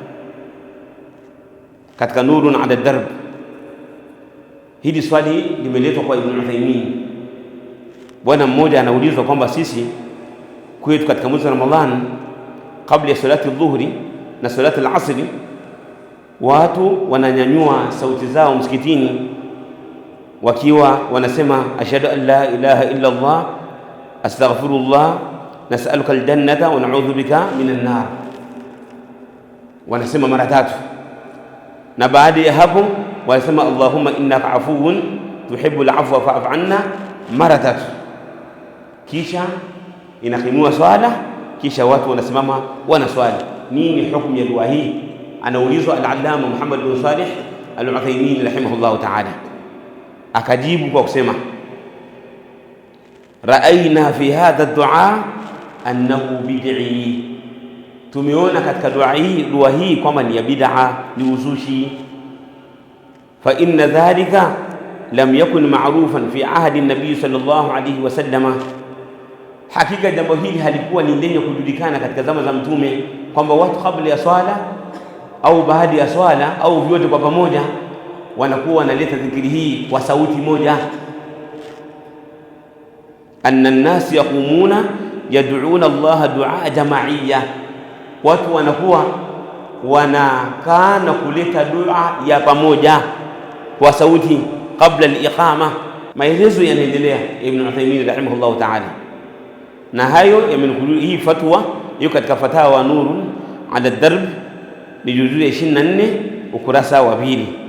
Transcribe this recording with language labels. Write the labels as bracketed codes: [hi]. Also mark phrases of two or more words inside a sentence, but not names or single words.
[sw] Katika Nurun ala Darb hili swali limeletwa kwa Ibn Uthaymeen. Bwana mmoja anaulizwa kwamba sisi kwetu katika mwezi wa Ramadhani, kabla ya salati dhuhuri na salati al-asri, watu wananyanyua sauti zao msikitini wakiwa wanasema [ar] أشهد أن لا إله إلا الله أستغفر الله نسألك الجنة ونعوذ بك من النار. [sw] Wanasema mara 3, na baada ya hapo wanasema [ar] اللهم إنك عفو تحب العفو فاعف عنا [sw] mara 3. Kisha inakimua swala, kisha watu wanasimama wanaswali. Nini hukumu ya dua hii? Anaulizwa al-Allama Muhammad bin Salih al-Uthaymeen [ar] رحمه الله تعالى, [sw] akajibu kwa kusema [ar] رأينا في هذا الدعاء أنه بدعي, [sw] tumeona katika dua hii kwamba ni ya bid'a, ni uzushi. [ar] فإن ذلك لم يكن معروفا في عهد النبي صلى الله عليه وسلم, [sw] hakika jambo hili halikuwa ni lenye kujulikana katika zama za Mtume, kwamba watu kabla ya swala au baada ya swala au vyote kwa pamoja wanakuwa wanaleta dhikri hii kwa sauti moja. [ar] أن الناس يقومون يدعون الله دعاء جماعيا, [sw] watu wanakuwa wanakaa na kuleta dua ya pamoja kwa sauti kabla al-iqama. Maelezo yanaendelea Ibn Uthaymeen [ar] رحمه الله تعالى, [sw] na hayo yamenukuliwa. Hii fatwa hiyo katika fatawa Nurun ala Darb ni juzu ya 24 ukurasa wa 2.